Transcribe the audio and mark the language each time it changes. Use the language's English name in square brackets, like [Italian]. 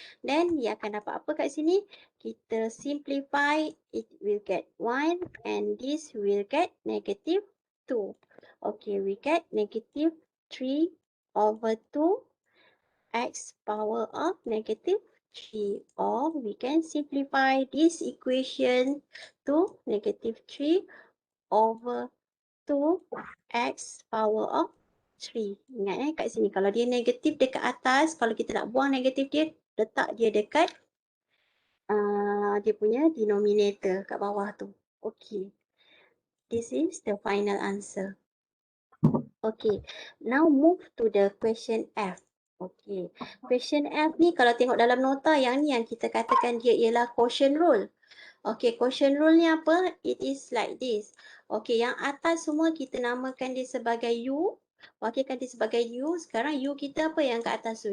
[Malay] Dan dia akan dapat apa kat sini? Kita simplify, [English] it will get 1 and this will get negative 2. Okay, we get negative 3 over 2 X power of negative 3, or we can simplify this equation to negative 3 over 2 X power of 3. [Malay] Ingat kat sini kalau dia negatif dekat atas, kalau kita nak buang negatif dia, letak dia dekat dia punya denominator kat bawah tu. Okay. [English] This is the final answer. Okay. Now move to the question F. [Malay] Okay, question F ni kalau tengok dalam nota yang ni yang kita katakan dia ialah quotient rule. [English] Okay, quotient rule [Malay] ni apa? [English] It is like this. [Malay] Okay, yang atas semua kita namakan dia sebagai U. Wakilkan dia sebagai U. Sekarang U kita apa yang kat atas tu?